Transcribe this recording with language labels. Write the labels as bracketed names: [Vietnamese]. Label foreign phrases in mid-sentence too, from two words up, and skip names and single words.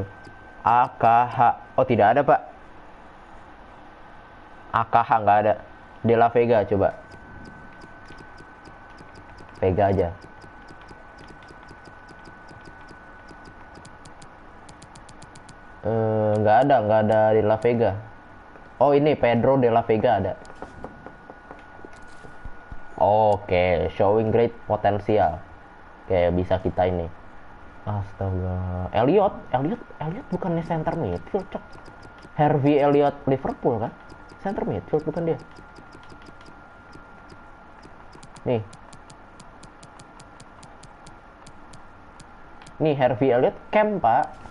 [Indonesian] AKH. Oh, tidak ada, Pak. AKH nggak ada. De La Vega, coba. Vega aja. Nggak ada De La Vega. Oh, ini Pedro De La Vega ada. Oke, [English] showing great potensial. [Indonesian] Oke, bisa kita ini. Astaga. Elliot bukannya [English] center midfield, [Indonesian] cok. Harvey Elliot Liverpool kan? [English] Center midfield [Indonesian] bukan dia. Nih. Nih Harvey Elliot Cam, Pak.